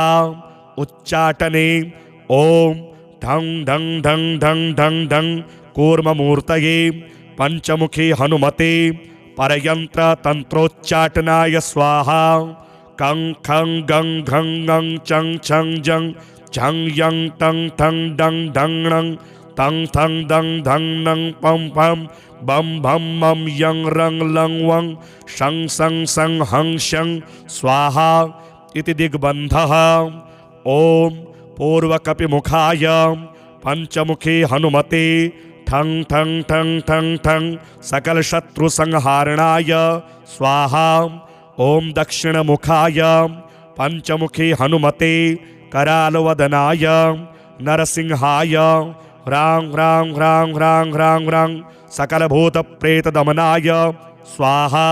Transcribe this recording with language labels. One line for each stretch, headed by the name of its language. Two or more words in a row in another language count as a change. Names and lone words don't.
Sanskrit: उच्चाटने ओम ढं ढं ढं ढं ढं ढं कूर्ममूर्तये पंचमुखी हनुमते परयंत्र तंत्रोच्चाटनाय स्वाहा। कं खं गं घं गं चं छं जं झं यं टं ठं डं ढं णं तं थं दं धं नं पं पं बं भं मं यं रं लं वं शं सं सं हं शं स्वाहा इति दिग्बन्धः। ओम पूर्वकपिमुखाय पंचमुखी हनुमते ठं ठं ठं ठं ठं सकल शत्रु संहारणाय स्वाहा। ओम दक्षिणमुखाय पंचमुखी हनुमते करालवदनाय नरसिंहाय ह्रां ह्रां ह्रां ह्रां ह्रां ह्रां सकल भूत प्रेत दमनाय स्वाहा।